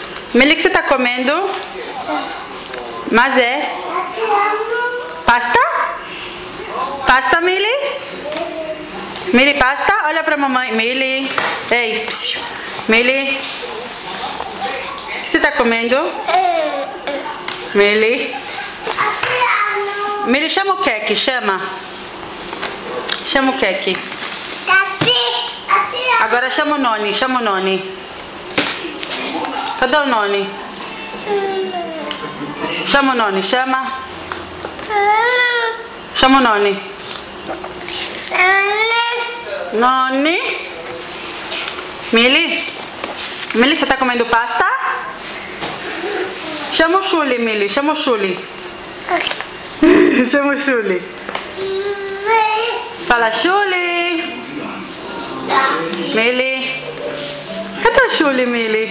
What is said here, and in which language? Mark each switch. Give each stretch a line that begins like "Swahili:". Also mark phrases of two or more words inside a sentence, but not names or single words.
Portuguese: Mili, o que você tá comendo? Mas é? Pasta? Pasta, Mili? Mili, pasta? Olha pra mamãe. Mili. Ei, psiu. Mili. O que você tá comendo? Mili. Mili, chama o Keke, chama. Chama o Keke. Agora chama o Noni, chama o Noni. Cadê o Noni? Chama o Noni, chama. Chama o Noni. Noni. Mili? Mili, você tá comendo pasta? Chama o Chuli, Mili, chama o Chuli. Chama o Chuli. Fala, Chuli. Mili. Cadê o Chuli, Mili?